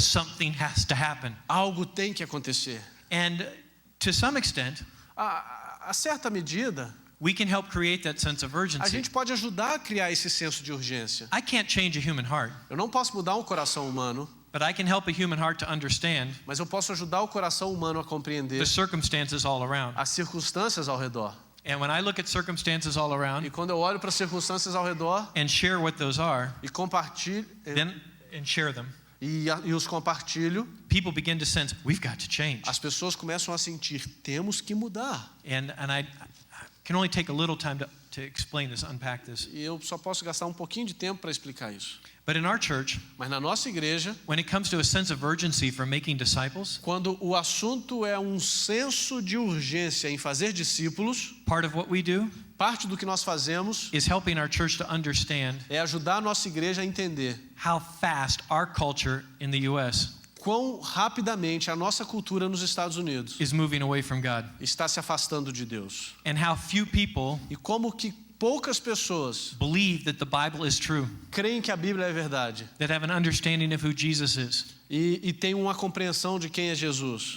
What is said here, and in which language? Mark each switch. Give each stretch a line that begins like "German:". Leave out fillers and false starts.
English: Something has to happen.
Portuguese: Algo tem que acontecer.
English: And to some extent,
Portuguese: A certa medida,
English: we can help create that sense of
Portuguese: a
English: urgency.
Portuguese: gente pode ajudar a criar esse senso de urgência.
English: I can't change a human heart,
Portuguese: Eu não posso mudar um coração humano,
English: but I can help a human heart to understand
Portuguese: mas eu posso ajudar o coração humano a compreender
English: the circumstances all around.
Portuguese: as circunstâncias ao redor.
English: And when I look at circumstances all
Portuguese: E
English: around
Portuguese: quando eu olho para as circunstâncias ao redor
English: and share what those are,
Portuguese: e compartilho
English: then and share them,
Portuguese: e os compartilho,
English: people begin to sense we've got to change.
Portuguese: as pessoas começam a sentir, temos que mudar.
English: And I can only take a little time to explain this, unpack this.
Portuguese: E eu só posso gastar um pouquinho de tempo para explicar isso.
English: But in our church,
Portuguese: Mas na nossa igreja,
English: when it comes to a sense of urgency for making disciples,
Portuguese: quando o assunto é um senso de urgência em fazer discípulos,
English: part of what we do
Portuguese: parte do que nós fazemos
English: is helping our church to understand
Portuguese: é ajudar a nossa igreja a entender
English: how fast our culture in the US
Portuguese: quão rapidamente a nossa cultura nos Estados Unidos
English: is moving away from God,
Portuguese: está se afastando de Deus.
English: and how few people
Portuguese: E como que poucas pessoas
English: believe that the Bible is true,
Portuguese: creem que a Bíblia é verdade
English: that have an understanding of who Jesus is,
Portuguese: e têm uma compreensão de quem é Jesus.